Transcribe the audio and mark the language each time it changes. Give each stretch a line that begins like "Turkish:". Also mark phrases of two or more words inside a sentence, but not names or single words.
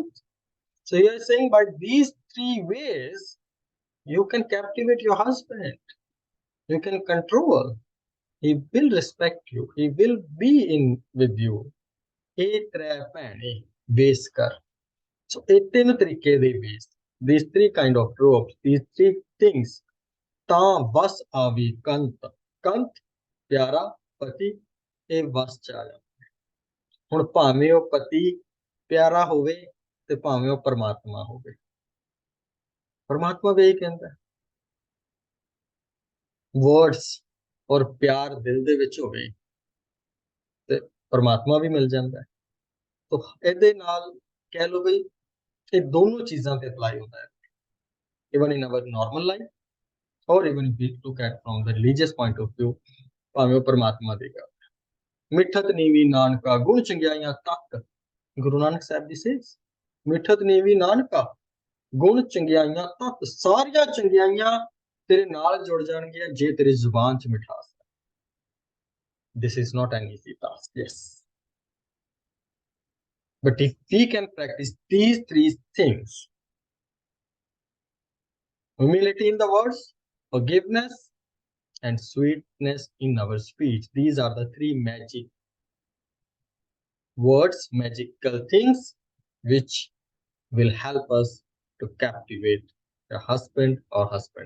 English: So you're saying by these three ways, you can captivate your husband. You can control. He will respect you. He will be in with you. A trapani veskar.
Punjabi: So ਇਹ ਤਿੰਨ ਤਰੀਕੇ ਦੇ ਵੇਸ,
English: these three kind of ropes, these three things,
Punjabi: ਤਾਂ ਵਸ ਆਵੀ ਕੰਤ, ਕੰਤ ਪਿਆਰਾ ਪਤੀ, ਇਹ ਵਸ ਚ ਆ ਜਾ। ਹੁਣ ਭਾਵੇਂ ਉਹ ਪਤੀ ਪਿਆਰਾ ਹੋਵੇ ਤੇ ਭਾਵੇਂ ਉਹ ਪਰਮਾਤਮਾ ਹੋਵੇ, ਪਰਮਾਤਮਾ ਵੀ ਇਹ ਕਹਿੰਦਾ words ਔਰ ਪਿਆਰ ਦਿਲ ਦੇ ਵਿੱਚ ਹੋਵੇ ਤੇ ਪਰਮਾਤਮਾ ਵੀ ਮਿਲ ਜਾਂਦਾ ਹੈ। ਤੋ ਇਹਦੇ ਨਾਲ ਕਹਿ ਲਓ ਬਈ ਇਹ ਦੋਨੋਂ ਚੀਜ਼ਾਂ ਤੇ ਅਪਲਾਈ ਹੁੰਦਾ ਹੈ,
English: even in our normal life or even if we look at from the religious point of view,
Punjabi: ਭਾਵੇਂ ਉਹ ਪਰਮਾਤਮਾ ਦੇਗਾ। ਮਿੱਠਤ ਨੀਵੀ ਨਾਨਕਾ ਗੁਣ ਚੰਗਿਆਈਆਂ ਤੱਕ, ਗੁਰੂ ਨਾਨਕ ਸਾਹਿਬ ਜੀ says, ਮਿੱਠਤ ਨੀਵੀ ਨਾਨਕਾ ਗੁਣ ਚੰਗਿਆਈਆਂ ਤੱਕ, ਸਾਰੀਆਂ ਚੰਗਿਆਈਆਂ ਤੇਰੇ ਨਾਲ ਜੁੜ ਜਾਣਗੀਆਂ ਜੇ ਤੇਰੀ ਜ਼ੁਬਾਨ 'ਚ ਮਿਠਾਸ ਹੈ।
English: This is not an easy task, yes. But if we can practice these three things, humility in the words, forgiveness, and sweetness in our speech, these are the three magic words, magical things which will help us to captivate a husband or husband.